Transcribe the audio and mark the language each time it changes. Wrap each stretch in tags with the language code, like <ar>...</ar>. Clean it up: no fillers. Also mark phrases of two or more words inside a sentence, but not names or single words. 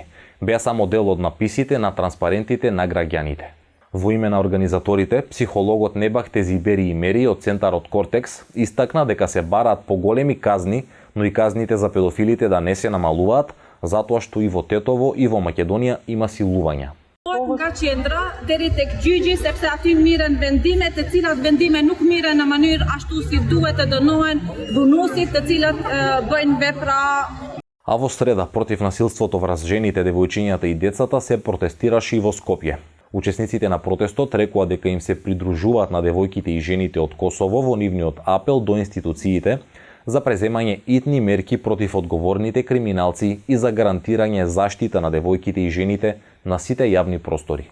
<mk>Беа само дел од написите на транспарентите на граѓаните. Во име на организаторите, психологот Небах Тезибери Имери од центарот Кортекс истакна дека се бараат поголеми казни, но и казните за педофилите да не се намалуваат, затоа што и во Тетово и во Македонија има силувања.</mk> <sq>Nga qendra deri tek gjyqi sepse aty miren vendime të cilat vendime nuk miren në mënyrë ashtu si duhet të dënohen dhunuesit të cilët bëjnë vepra.</sq> <mk>А во среда против насилството врз жените, девојчињата и децата се протестираше и во Скопје. Учесниците на протестот рекоа дека им се придружуваат на девојките и жените од Косово во нивниот апел до институциите за преземање итни мерки против одговорните криминалци и за гарантирање заштита на девојките и жените на сите јавни простори.</mk>